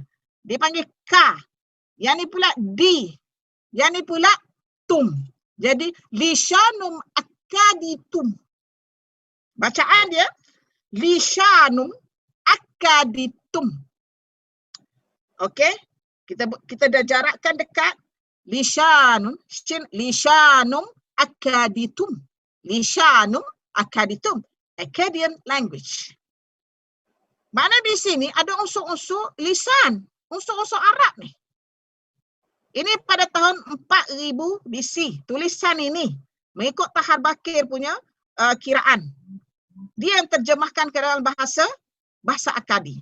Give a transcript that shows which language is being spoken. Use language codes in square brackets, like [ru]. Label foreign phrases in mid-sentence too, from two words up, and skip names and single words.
[ms] Dia panggil ka. Yang ni pula di. Yang ni pula tum. [akk] Jadi, lisyanum akkaditum. [ms] Bacaan dia, [akk] lisyanum akkaditum. [ms] Okey? Kita dah jarakkan dekat. [akk] Lisyanum akkaditum. Lisyanum akkaditum. [en] Akkadian language. [ms] Mana di sini ada unsur-unsur lisan, unsur-unsur Arab ni. Ini pada tahun 4000 BC, tulisan ini mengikut Tahar Bakir punya kiraan. Dia yang terjemahkan ke dalam bahasa Akkadi.